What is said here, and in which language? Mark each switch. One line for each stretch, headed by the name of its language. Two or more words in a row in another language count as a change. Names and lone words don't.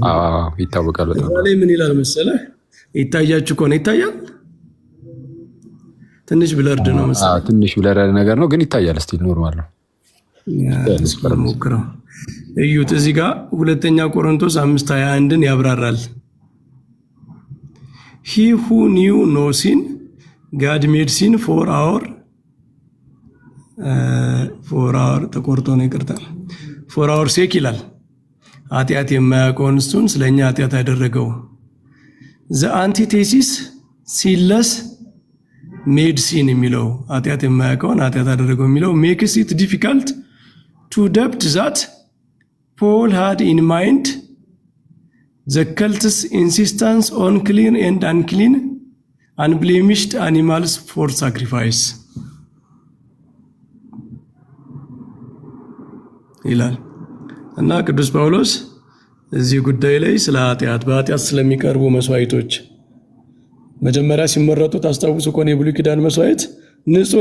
Amharic: ይታወቃል። በጣም ላይ ምን ይላል መሰለህ? ይታያችሁ ከሆነ ይታያል። ትንሽ ብለርድ ነው መሰለህ። ትንሽ ብለርድ ነገር ነው ግን ይታያል። እስቲ ኖርማል ነው። ሞክረው እዩት። እዚህ ጋር ሁለተኛ ቆሮንቶስ 5:21ን ያብራራል።
English: He who knew no sin, God made sin for our
Amharic: ተቆርጦ ነው ይቅርታል
English: for our sake
Amharic: ይላል። ኃጢአት የማያውቀውን እሱን ስለኛ ኃጢአት ያደረገው።
English: the antithesis sinless made sin
Amharic: የሚለው ኃጢአት የማያውቀውን ኃጢአት ያደረገው የሚለው
English: makes it difficult to doubt that Paul had in mind the cult's insistence on clean and unclean unblemished animals for sacrifice
Amharic: ይላል። እና ቅዱስ ጳውሎስ እዚህ ጉዳይ ላይ ስለ በኃጢአት ስለሚቀርቡ መስዋዕቶች መጀመሪያ ሲመረጡ ታስታውሱ ከሆነ የብሉይ ኪዳን መስዋዕት ንጹህ